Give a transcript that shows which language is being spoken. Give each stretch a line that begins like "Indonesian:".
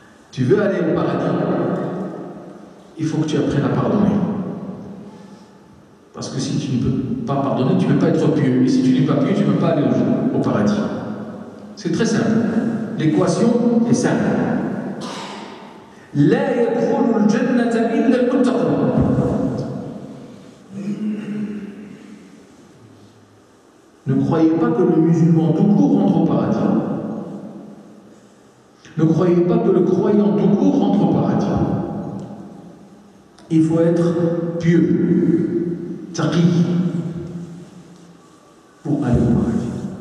French: Tu veux aller au paradis, il faut que tu apprennes à pardonner. Parce que si tu ne peux pas pardonner, tu ne peux pas être pieux. Et si tu n'es pas pieux, tu ne peux pas aller au paradis. C'est très simple. L'équation est simple.
Arabic: لا يدخل الجنة إلا المتقون.
French: Ne croyez pas que le musulman tout court rentre au paradis. Ne croyez pas que le croyant tout court rentre au paradis. Il faut être pieux, taqi, pour aller au paradis.